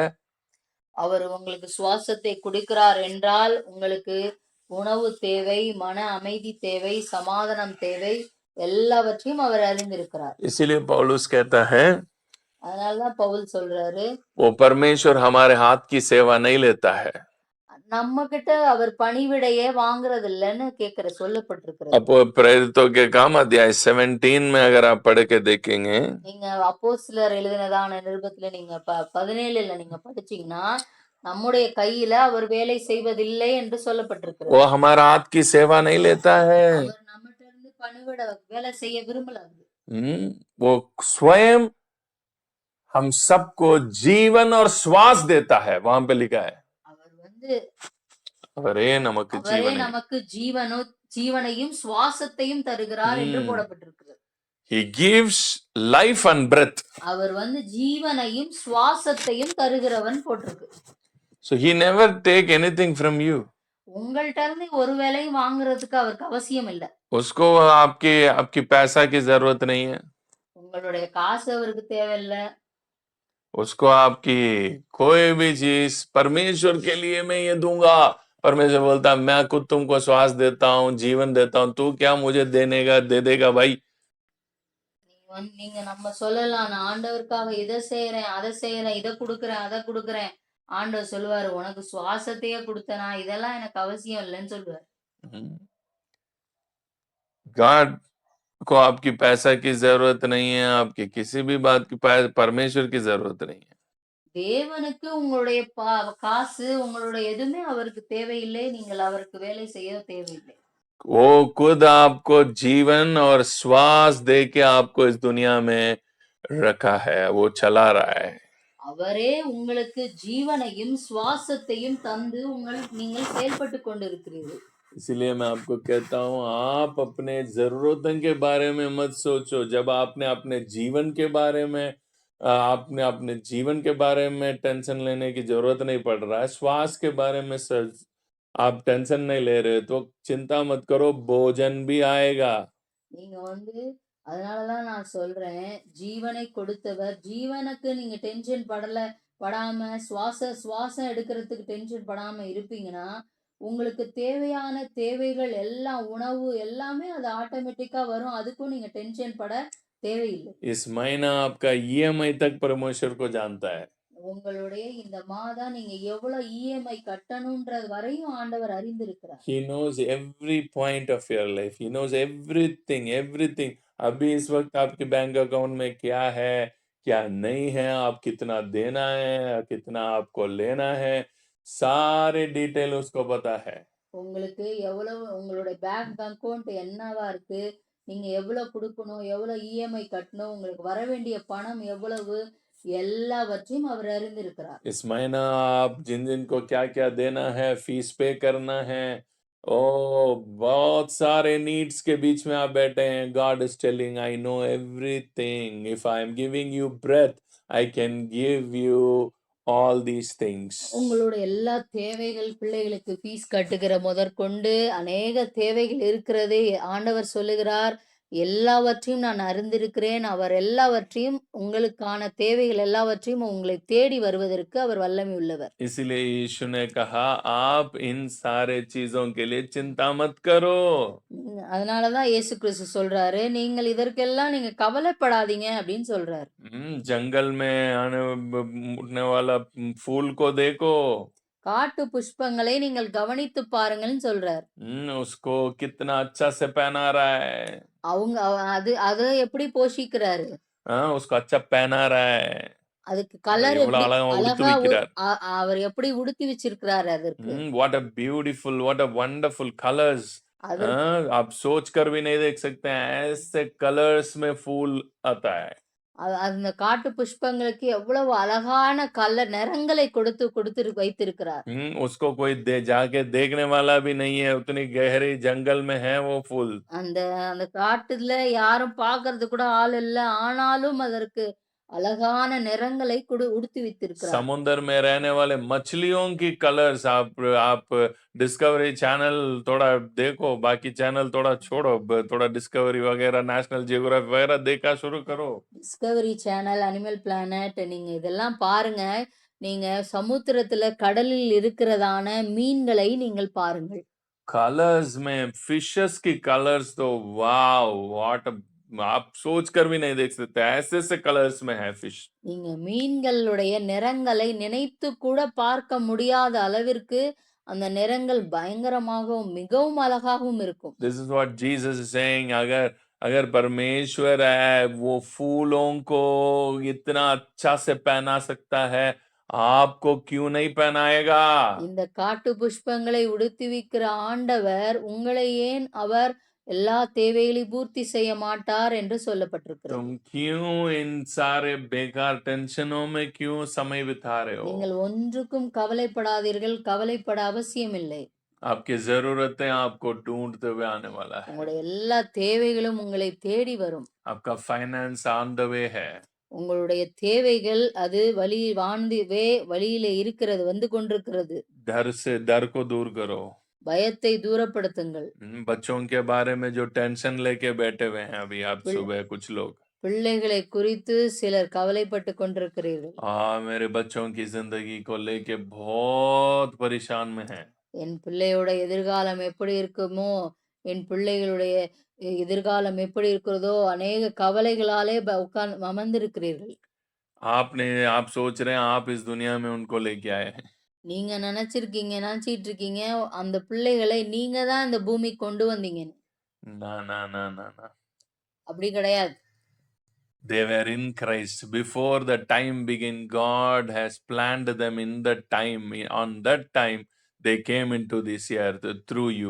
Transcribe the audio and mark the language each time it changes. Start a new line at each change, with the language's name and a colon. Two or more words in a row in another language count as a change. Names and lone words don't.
Tamil: அவர் உங்களுக்கு சுவாசத்தை கொடுக்கிறார் என்றால் உங்களுக்கு உணவு தேவை, மன அமைதி தேவை, சமாதானம் தேவை, எல்லாவற்றையும் அவர் அறிந்திருக்கிறார்.
Hindi: इसीलिए पौलुस कहता है,
Tamil: அதனாலதான் பவுல் சொல்றாரு,
Hindi: वो परमेश्वर हमारे हाथ की सेवा नहीं लेता है.
Tamil: நம்ம கிட்ட அவர் பணிவிடையே வாங்குறது இல்லைன்னு சொல்லப்பட்டிருக்கிறது.
Hindi: அப்போ प्रेरितों के काम अध्याय 17 में अगर आप पढ़ के देखेंगे,
Tamil: நீங்க அப்போஸ்தலர் எழுதினதான நிருபத்துல நீங்க 17ல நீங்க படிச்சீங்கன்னா, நம்முடைய கையில அவர் வேலை செய்வதில்லை என்று சொல்லப்பட்டிருக்கிறது.
Hindi: वो हमारा हाथ की सेवा नहीं लेता है.
Tamil: அவர் நம்மகிட்ட இருந்து பணிவிட வேலை செய்ய விரும்பல.
Hindi: वो स्वयं हम सबको जीवन और श्वास देता है. वहां पे लिखा है,
Tamil: அவரே நமக்கு ஜீவனையும் சுவாசத்தையும் தருகிறார் என்று போடப்பட்டிருக்கிறது.
English: He gives life and breath.
Tamil: அவர் ஜீவனையும் சுவாசத்தையும் தருகிறவன் போட்டிருக்கு.
English: So he never take anything from you.
Tamil: உங்கள்ட்ட இருந்து ஒரு வேளையும் வாங்குறதுக்கு அவருக்கு அவசியம் இல்ல.
Hindi: उसको आपकी पैसा की जरूरत नहीं है.
Tamil: உங்களுடைய காசு அவருக்கு தேவையில்ல.
Hindi: उसको आपकी कोई भी चीज, परमेश्वर के लिए मैं ये दूंगा. परमेश्वर बोलता है, मैं खुद तुमको श्वास देता हूँ, जीवन देता हूँ, तू क्या मुझे दे देगा भाई.
Tamil: நீங்க நம்ம சொல்லலாம், நான் ஆண்டவருக்காக இதை செய்யறேன், அதை செய்யறேன், இதை கொடுக்கறேன், அதை கொடுக்கறேன். ஆண்டவர் சொல்லுவாரு, உனக்கு சுவாசத்தையே கொடுத்தனா, இதெல்லாம் எனக்கு அவசியம் இல்லைன்னு சொல்லுவாரு.
Hindi: God को आपकी पैसा की जरूरत नहीं है, आपकी किसी भी बात की परमेश्वर की जरूरत नहीं है.
Tamil: தேவனுக்கு உங்களுடைய காசு, உங்களுடைய எதுவுமே அவருக்கு தேவையில்லை. நீங்கள் அவருக்கு வேலை செய்ய தேவையில்லை.
Hindi: वो खुद आपको जीवन और श्वास दे के आपको इस दुनिया में रखा है, वो चला रहा है.
Tamil: அவரே உங்களுக்கு ஜீவனையும் சுவாசத்தையும் தந்து நீங்கள் செயல்பட்டு கொண்டிருக்கிறீர்கள்.
Hindi: इसलिए मैं आपको कहता हूँ, आप अपने जरूरतों के बारे में मत सोचो. जब आपने अपने जीवन के बारे में अपने जीवन के बारे में टेंशन लेने की जरूरत नहीं पड़ रहा है, श्वास के बारे में आप टेंशन नहीं ले रहे, तो चिंता मत करो, भोजन भी आएगा.
Tamil: நீங்க அதனாலதான் நான் சொல்றேன், ஜீவனை கொடுத்தவர், ஜீவனுக்கு நீங்க டென்ஷன் படாம சுவாசம் எடுக்கிறதுக்கு டென்ஷன் படாம இருப்பீங்கன்னா, உங்களுக்கு தேவையான தேவைகள் எல்லாம், உணவு எல்லாமே அது ஆட்டோமேட்டிக்கா வரும். அதுக்கும் நீங்க டென்ஷன் பட தேவையில்லை.
Hindi: इस महीना आपका EMI तक परमेश्वर को जानता है.
Tamil: உங்களுடைய இந்த மாதம் நீங்க எவ்வளவு இஎம்ஐ கட்டணும்ன்றது வரையும் ஆண்டவர் அறிந்திருக்கிறார்.
English: He knows every point of your life. He knows everything, everything.
Hindi: अभी इस वक्त आपके
English: bank account
Hindi: में क्या है, क्या नहीं है, आप कितना देना है, कितना आपको लेना है, सारे डिटेल उसको पता है।
Tamil: உங்களுக்கு எவ்வளவு உங்களுடைய
English: bank account
Tamil: என்னவா இருக்கு, நீங்க எவ்வளவு குடுக்கணும், எவ்வளவு இஎம்ஐ கட்டணும், உங்களுக்கு வர வேண்டிய பணம் எவ்வளவு, எல்லாவற்றையும் அவர் அறிந்திருக்கிறார்.
Hindi: इस महीना आप जिन जिन को क्या-क्या देना है,
English: fees pay
Hindi: करना है, ओह! बहुत सारे नीड्स के बीच में आप बैठे हैं।
English: God is telling I know everything. If I am giving you breath, I can give you all these things.
Tamil: உங்களுடைய எல்லா தேவைகள், பிள்ளைகளுக்கு ஃபீஸ் கட்டுகிற முதற்கொண்டு அநேக தேவைகள் இருக்கிறது. ஆண்டவர் சொல்லுகிறார், எல்லாவற்றையும் நான் அறிந்திருக்கிறேன். அவர் எல்லாவற்றையும் உங்களுக்கான தேவைகள் எல்லாவற்றையும் உங்களை தேடி வருவதற்கு அவர் வல்லமை உள்ளவர்.
Hindi: इसीलिए यीशु ने कहा, आप इन सारे चीज़ों के लिए चिंता मत करो।
Tamil: அதனால தான் இயேசு கிறிஸ்து சொல்றாரு, நீங்கள் இதற்கெல்லாம் நீங்க கவலைப்படாதீங்க அப்படின்னு சொல்றாரு.
Hindi: जंगल में उड़ने वाला फूल को देखो।
Tamil: காட்டு புஷ்பங்களை நீங்கள் கவனித்து பாருங்கள்ன்னு சொல்றார்.
Hindi: उसको कितना अच्छा से पहना रहा है।
Tamil: அது அத எப்படி போஷிக்கிறாரு?
Hindi: उसको अच्छा पहना रहा है।
Tamil: அதுக்கு கலர் எவ்வளவு எப்படி அழகா உடுத்தி அழகா வைக்கிறார். அவர் எப்படி உடுத்தி வச்சிருக்கிறாரு அதற்கு.
English: what a beautiful, what a wonderful colors.
Tamil: அதற்கு
Hindi: आप सोच कर भी नहीं देख सकते हैं, ऐसे कलर्स में फूल आता है।
Tamil: அந்த காட்டு புஷ்பங்களுக்கு எவ்வளவு அழகான கலர் நிறங்களை கொடுத்து வைத்திருக்கிறார்.
Hindi: उसको कोई जाके देखने वाला भी नहीं है, उतनी गहरी जंगल में है वो फूल।
Tamil: அந்த அந்த காட்டுல யாரும் பார்க்கறது கூட ஆள் இல்ல. ஆனாலும் அதற்கு அழகான நிறங்களை உடுத்தி வைத்திருக்கிறார்.
Hindi: समुद्र में रहने वाले मछलियों की कलर्स आप डिस्कवरी चैनल थोड़ा देखो, बाकी चैनल थोड़ा छोड़ो, थोड़ा डिस्कवरी वगैरह, नेशनल जियोग्राफी वगैरह देखा शुरू करो।
Tamil: டிஸ்கவரி சேனல், அனிமல் பிளானட் நீங்க இதெல்லாம் பாருங்க. நீங்க சமுத்திரத்துல கடலில் இருக்கிறதான மீன்களை நீங்கள் பாருங்கள்.
Hindi: कलर्स में फिशेस की कलर्स तो
English: wow, what
Hindi: आप सोच कर भी नहीं देख सकते, ऐसे कलर्स में है फिश।
Tamil: நீங்க மீன்களுடைய நிறங்களை நினைத்து கூட பார்க்க முடியாத அளவிற்கு அந்த நிறங்கள் பயங்கரமாகவும் மிகவும் அழகாகவும் இருக்கும்.
English: This is what Jesus is saying.
Hindi: अगर अगर परमेश्वर है, वो फूलों को इतना अच्छा से पहना सकता है, आपको क्यों नहीं पहनाएगा?
Tamil: இந்த காட்டு புஷ்பங்களை உடுத்துவிக்கிற ஆண்டவர் உங்களை ஏன் அவர் எல்லா தேவைகளையும் பூர்த்தி செய்ய மாட்டார் என்று சொல்லப்பட்டிருக்கிறது.
Hindi: तुम क्यों इन सारे बेकार टेंशनों में क्यों समय बिता रहे हो?
Tamil: நீங்கள் ஒன்றுக்கும் கவலைப்படாதீர்கள், கவலைப்பட அவசியமில்லை.
Hindi: आपकी जरूरतें आपको ढूंढते हुए आने वाला है।
Tamil: உங்களுடைய எல்லா தேவைகளும் உங்களை தேடி வரும்.
Hindi: आपका
English: finance on the way
Hindi: है।
Tamil: உங்களுடைய தேவைகள் அது வழியில இருக்கிறது, வந்து கொண்டிருக்கிறது.
Hindi: डर को दूर करो।
Tamil: பயத்தை தூரப்படுத்துங்கள்.
Hindi: बच्चों के बारे में जो टेंशन लेके बैठे हुए हैं अभी आप सुबह कुछ लोग,
Tamil: பிள்ளைகளை குறித்து சிலர் கவலைப்பட்டு கொண்டிருக்கிறீர்கள்.
Hindi: मेरे बच्चों की जिंदगी को लेके बहुत परेशान में हैं।
Tamil: என் பிள்ளையோட எதிர்காலம் எப்படி இருக்குமோ, என் பிள்ளைகளுடைய எதிர்காலம் எப்படி இருக்கிறதோ, அநேக கவலைகளாலே அமர்ந்திருக்கிறீர்கள்.
Hindi: आप सोच रहे हैं आप इस दुनिया में उनको लेके आए हैं।
Tamil: நீங்க நினைச்சிட்டு இருக்கீங்க அந்த பிள்ளைகளை நீங்க தான் இந்த பூமிக்கு கொண்டு வந்தீங்கன்னு.
Hindi: ना ना ना ना ना।
Tamil: அப்படி கிடையாது.
English: They were in Christ before the time began. God has planned them in the time. On that time, they came into this earth through you.